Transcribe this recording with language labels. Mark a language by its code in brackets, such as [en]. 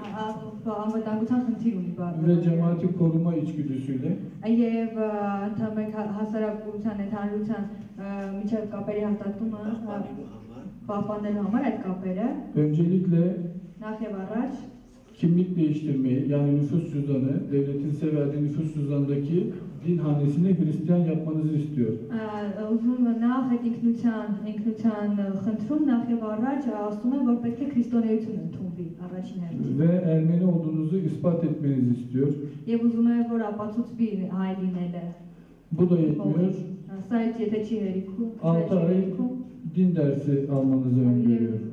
[hy] անվտանգության խնդիր ունի [tr] ve cemaati koruma içgüdüsüyle [hy] եւ ընդհանուր հասարակության ընդհանրության միջև կապերի հաստատումը պահպանելու համար այդ կապերը [tr] öncelikle [hy] նախ եւ առաջ [tr] kimlik değiştirmeyi yani nüfus cüzdanı, devletin size verdiği nüfus cüzdanındaki din hanesini Hristiyan yapmanızı istiyor. [hy] Ուզում նախ այդ ինքնության խնդրում նախ եւ առաջ ասում են որ պետք է քրիստոնեություն ընդունվի առաջին հերթին [tr] Ve Ermeni olduğunuzu ispat etmenizi istiyor. [hy] եւ ուզում են որ ապացուցվի հայ լինելը [tr] Bu da yetmiyor. [hy] Սա եթե չի հերիքում [tr] 6 ay din dersi almanızı öngörüyor.